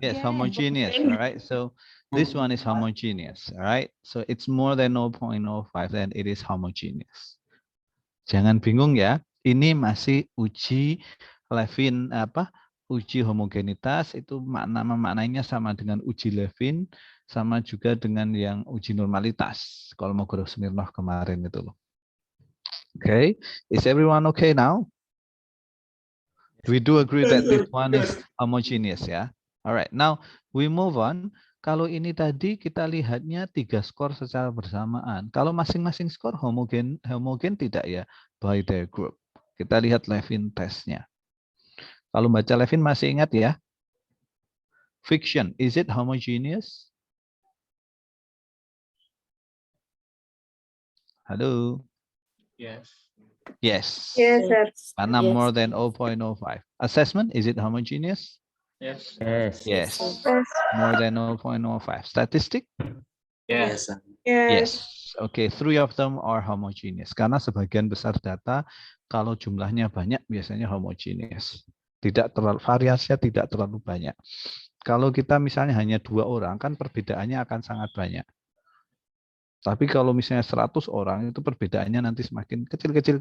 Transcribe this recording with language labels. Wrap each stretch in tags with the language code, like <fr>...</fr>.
<en>Yes, homogeneous, all right? So this one is homogeneous, all right? So it's more than 0.05, then it is homogeneous.</en> <id>Jangan bingung ya, ini masih uji Levin, uji homogenitas, itu maknanya sama dengan uji Levin, sama juga dengan yang uji normalitas. Kalau mau Guru Smirnov kemarin itu loh.</id> <en>Okay, is everyone okay now? We do agree that this one is homogeneous</en> <id>ya.</id> <en>Alright, now we move on.</en> <id>Kalau ini tadi kita lihatnya 3 skor secara bersamaan. Kalau masing-masing skor homogen tidak ya</id> <en>by their group.</en> <id>Kita lihat Levin testnya. Kalau baca Levin masih ingat ya?</id> <en>Fiction, is it homogeneous?</en> <id>Halo.</id> <en>Yes. Yes. Yes, sir.</en> <id>Karena</id> <en>Yes. more than 0.05. Assessment, is it homogeneous? Yes. Yes. Yes. More than 0.05. Statistic? Yes. Yes, sir. Yes. Okay, 3 of them are homogeneous.</en> <id>Karena sebagian besar data kalau jumlahnya banyak biasanya homogeneous. Tidak terlalu, variasinya tidak terlalu banyak. Kalau kita misalnya hanya 2 orang kan perbedaannya akan sangat banyak. Tapi kalau misalnya 100 orang itu perbedaannya nanti semakin kecil.</id>